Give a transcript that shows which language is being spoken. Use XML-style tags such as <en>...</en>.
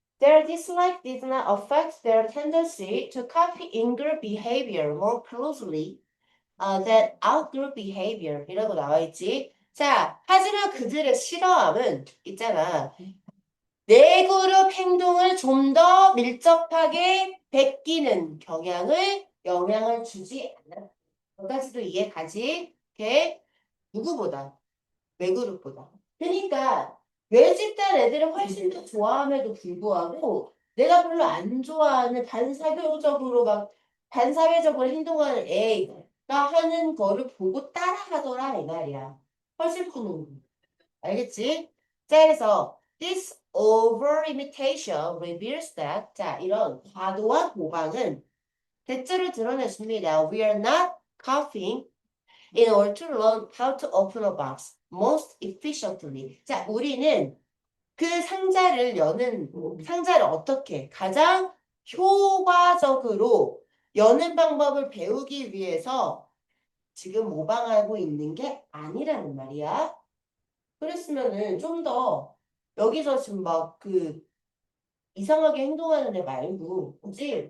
<en>Their dislike did not affect their tendency to copy in-group behavior more closely than out-group behavior</en> <ko>이라고 나와 있지. 자, 하지만 그들의 싫어함은 있잖아. 내 그룹 행동을 좀 더 밀접하게 베끼는 영향을 주지 않아. 여기까지도 이해 가지? 오케이? 누구보다? 외그룹보다. 그러니까 외집단 애들을 훨씬 더 좋아함에도 불구하고 내가 별로 안 좋아하는 반사회적으로 행동하는 애가 하는 거를 보고 따라하더라 이 말이야. 훨씬 푸는 거. 알겠지? 자, 그래서</ko> <en>this over imitation reveals that</en> <ko>자, 이런 과도한 모방은 대체로 드러내줍니다.</ko> <en>We are not copying in order to learn how to open a box most efficiently.</en> <ko>자, 우리는 그 상자를 어떻게 가장 효과적으로 여는 방법을 배우기 위해서 지금 모방하고 있는 게 아니라는 말이야. 그랬으면은 좀 더 여기서 지금 막 그 이상하게 행동하는 애 말고, 그지?</ko>